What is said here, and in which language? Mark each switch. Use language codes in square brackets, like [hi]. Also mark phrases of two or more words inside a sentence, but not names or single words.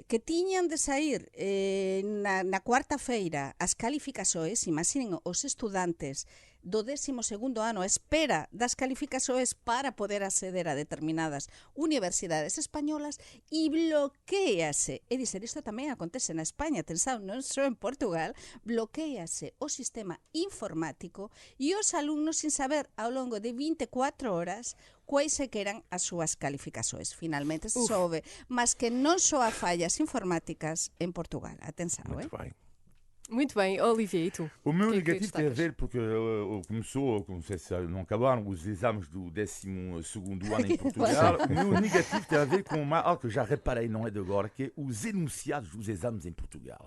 [gl] Que tiñan de sair na cuarta-feira as calificações, imaginen os estudantes do 12º ano a espera das calificações para poder acceder a determinadas universidades españolas e bloquease, é dizer, isto tamén acontece na España, atenção, non só en Portugal, bloquease o sistema informático e os alumnos sin saber ao longo de 24 horas quais se que eran as súas calificações. Finalmente se soube, mas que non só há fallas informáticas en Portugal. [pt] Atenção, Muito bem. Muito bem, Olivier, e tu? O meu que é que negativo tem a destacas? ver porque começou, não sei se não acabaram, os exames do 12º ano em Portugal. O meu negativo tem a ver com algo que eu já reparei, não é de agora, que é os enunciados dos exames em Portugal.